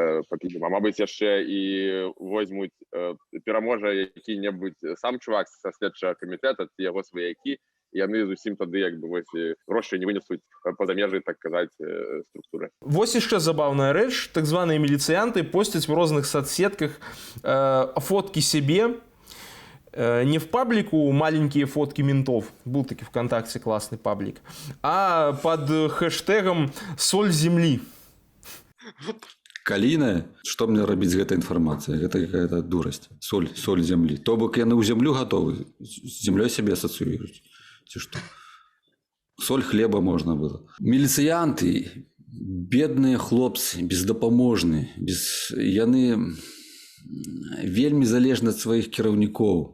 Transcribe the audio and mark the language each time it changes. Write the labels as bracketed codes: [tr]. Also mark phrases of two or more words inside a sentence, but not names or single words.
[be] А мабыць, яшчэ і возьмуць, пераможа які-небудзь сам чувак са следчага камітэта, ці яго сваякі, яны зусім тады як бы вось грошы не вынесуць па-за межы, так казаць, структуры. Вось яшчэ забаўная рэч. Так званыя міліцыянты посцяць в розных соцсетках фоткі себе. [ru] Не в паблику маленькие фотки ментов, был таки ВКонтакте классный паблик, а под хэштегом «Соль земли». [be] Каліна, што мне рабіць з гэтай інфармацыяй? Гэта какая-то дурасць. Соль землі. То бок яны ў зямлю гатовы, з землёй сябе асацыююць. Ці што? Соль хлеба можна было. Міліцыянты, бедныя хлопцы, бездапаможныя, яны вельмі залежны ад сваіх кіраўнікоў.